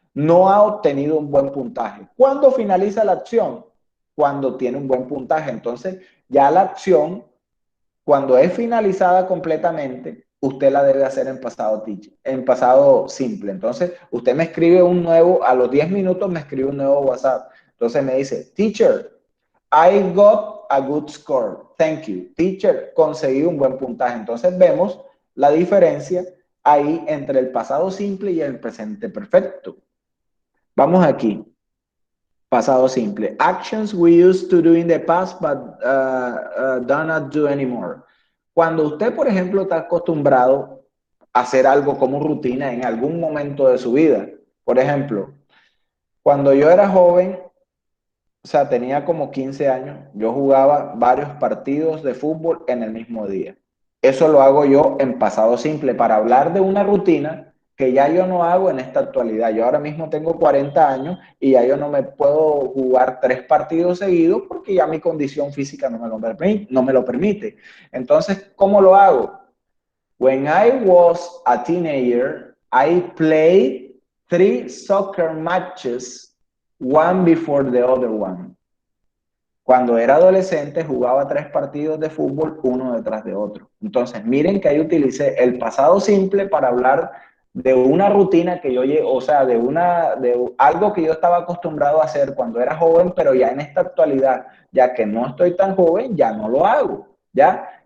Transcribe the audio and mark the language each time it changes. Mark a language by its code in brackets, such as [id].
[es] No ha obtenido un buen puntaje. ¿Cuándo finaliza la acción? Cuando tiene un buen puntaje. Entonces, ya la acción, cuando es finalizada completamente, usted la debe hacer en pasado simple. Entonces, usted me escribe a los 10 minutos me escribe un nuevo WhatsApp. Entonces me dice, [en] teacher, I got a good score. Thank you. [es] Teacher, conseguí un buen puntaje. Entonces vemos la diferencia ahí entre el pasado simple y el presente perfecto. Vamos aquí. Pasado simple. [en] Actions we used to do in the past, but do not do anymore. [es] Cuando usted, por ejemplo, está acostumbrado a hacer algo como rutina en algún momento de su vida. Por ejemplo, cuando yo era joven, o sea, tenía como 15 años, yo jugaba varios partidos de fútbol en el mismo día. Eso lo hago yo en pasado simple para hablar de una rutina que ya yo no hago en esta actualidad. Yo ahora mismo tengo 40 años y ya yo no me puedo jugar 3 partidos seguidos porque ya mi condición física no me lo permite. Entonces, ¿cómo lo hago? [en] When I was a teenager, I played 3 soccer matches, one before the other one. [es] Cuando era adolescente jugaba 3 partidos de fútbol, uno detrás de otro. Entonces, miren que ahí utilicé el pasado simple para hablar de una rutina que yo, o sea, de algo que yo estaba acostumbrado a hacer cuando era joven, pero ya en esta actualidad, ya que no estoy tan joven, ya no lo hago, ¿ya?